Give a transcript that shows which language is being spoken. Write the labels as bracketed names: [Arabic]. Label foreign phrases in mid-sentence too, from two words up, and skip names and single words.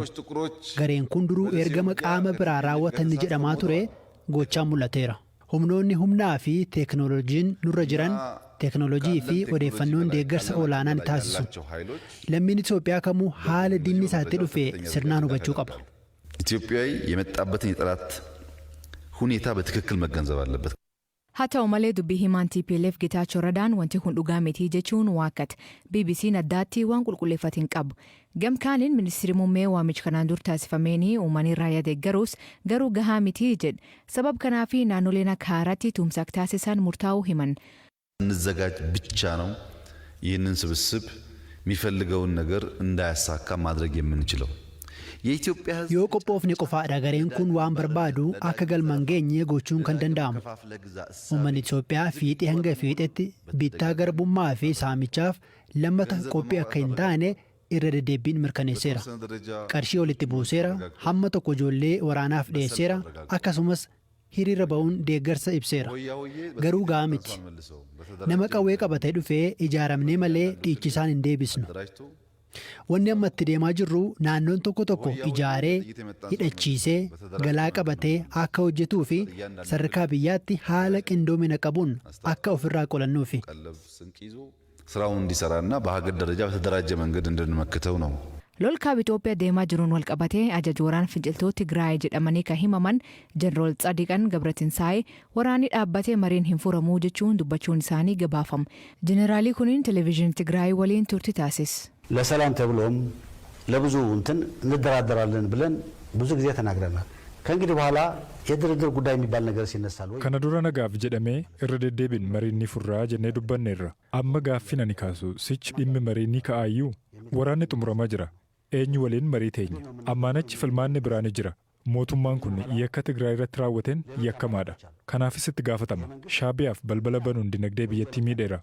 [Oromo] Gareen kun duruu ergama qaama biraa raawwatan jedhamaa ture gochaan mul'ateera. Humnoonni humnaa fi teeknooloojiin nurra jiran teeknooloojii fi odeeffannoon deeggarsa olaanaan taasisu. Lammiin Itoophiyaa kamuu haala diinni isaatti dhufe sirnaan hubachuu qaba. [Amharic] ኢትዮጵያዊ የመጣበትን የጠላት ሁኔታ በትክክል መገንዘብ አለበት. [Oromo] Haa ta'u malee dubbii himaan TPLF Getaachoo Radaan wanti kun dhugaa miti jechuun waakkata. BBC'n addaatti waan qulqulleeffate hin qabu. Gamkaaniin ministeerri muummee waamicha kanaan dur taasifameen uummanni raayyaa deeggaruus garuu gahaa miti jedha. Sabab kanaaf naannoleen akka haaraatti tumsa taasisan murtaa'uu himan. [Amharic] እንዘጋጅ ብቻ ነው ይህንን ስብስብ የሚፈልገውን ነገር እንዳያሳካ ማድረግ የምንችለው የኢትዮጵያ ሕዝብ [Oromo] yoo qophoofne qofaadha gareen kun waan barbaadu akka galmaan geenye gochuun kan danda'amu. Uummanni Itoophiyaa fiixee hanga fiixetti bittaa garbummaa fi saamichaaf lammata qophii akka hin taane irra deddeebiin mirkaneesseera. Qarshii walitti buuseera, hamma tokko ijoollee waraanaaf dhiyeesseera, akkasumas hiriira ba'uun deeggarsa ibseera. Garuu gahaa miti. Nama qawwee qabatee dhufee ijaaramnee malee dhiichisaan hin deebisnu. Wanni amma itti deemaa jirru naannoon tokko tokko ijaaree hidhachiisee galaa qabatee akka hojjetuu fi sadarkaa biyyaatti haala qindoomina qabuun akka ofirraa qolannuufi. [Amharic] ስራውን እንዲሰራና በሀገር ደረጃ በተደራጀ መንገድ እንድንመክተው ነው። [Oromo] Lolkaab Itoophiyaa deemaa jiruun wal qabatee ajaj waraana finciltoota Tigraay jedhamanii kan himaman Jeneraal Tsadiqan Gabratinsaay waraanni dhaabbatee mariin hin furamuu jechuun dubbachuun isaanii gabaafama. Jeneraalii kuniin televezyiinii Tigraay waliin turtii taasise. [Amharic] ለሰላም ተብሎም ለብዙ እንትን እንደራደራለን ብለን ብዙ ጊዜ ተናግረናል። ከእንግዲህ በኋላ የድርድር ጉዳይ የሚባል ነገር ሲነሳል ወይ [Oromo] kana dura nagaaf jedhamee irra deddeebiin mariin ni furraa jennee dubbanneerra. Amma gaaffii ani kaasu sichi dhimmi mariin ni ka'aayyuu waraanni xumuramaa jira. Eenyu waliin marii teenya ammaanachi filmaanni biraani jira. Mootummaan kun yakka Tigraay irratti raawwateen yakkamaadha. Kanaafis itti gaafatama. Shaabiyaaf balbala banuun dinagdee biyyattii miidheera.